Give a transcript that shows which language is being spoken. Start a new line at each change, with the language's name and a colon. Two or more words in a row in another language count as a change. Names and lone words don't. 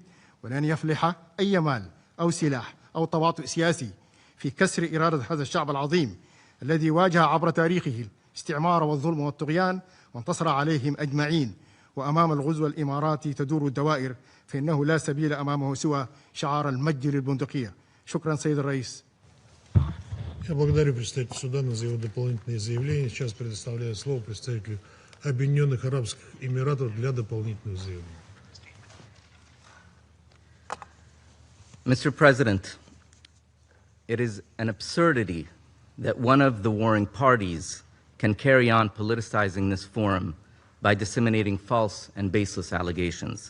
Arabic: ولن يفلح أي مال أو سلاح أو تواطؤ سياسي في كسر إرادة هذا الشعب العظيم الذي واجه عبر تاريخه الاستعمار والظلم والطغيان وانتصر عليهم أجمعين. وأمام الغزو الإماراتي تدور الدوائر، فإنه لا سبيل أمامه سوى شعار المجد للبندقية. شكرا سيد الرئيس.
Russian: Я благодарю представителя Судана за его дополнительные заявления. Сейчас предоставляю слово представителю Объединенных Арабских Эмиратов для дополнительных заявлений.
English: Mr. President, it is an absurdity that one of the warring parties can carry on politicizing this forum by disseminating false and baseless allegations.